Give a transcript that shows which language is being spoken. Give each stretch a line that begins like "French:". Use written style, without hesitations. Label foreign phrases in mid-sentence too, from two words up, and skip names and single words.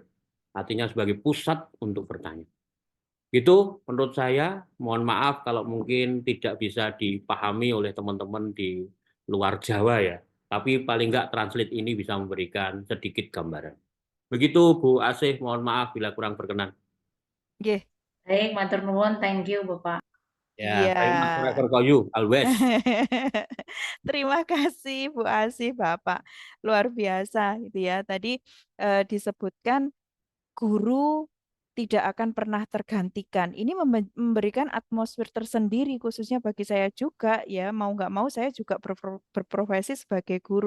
Indonesian: Artinya sebagai pusat untuk bertanya. Itu menurut saya, mohon maaf kalau mungkin tidak bisa dipahami oleh teman-teman di luar Jawa ya. Tapi paling nggak translate ini bisa memberikan sedikit gambaran. Begitu Bu Asih, mohon maaf bila kurang berkenan. Oke. Baik,
Javanese: matur nuwun,
English: thank you,
Indonesian: Bapak. Ya, Iya.
English: famous forever for you, always.
Indonesian: Terima kasih Bu Asih, Bapak. Luar biasa gitu ya. Tadi disebutkan guru tidak akan pernah tergantikan. Ini memberikan atmosfer tersendiri khususnya bagi saya juga ya. Mau nggak mau saya juga berprofesi sebagai guru.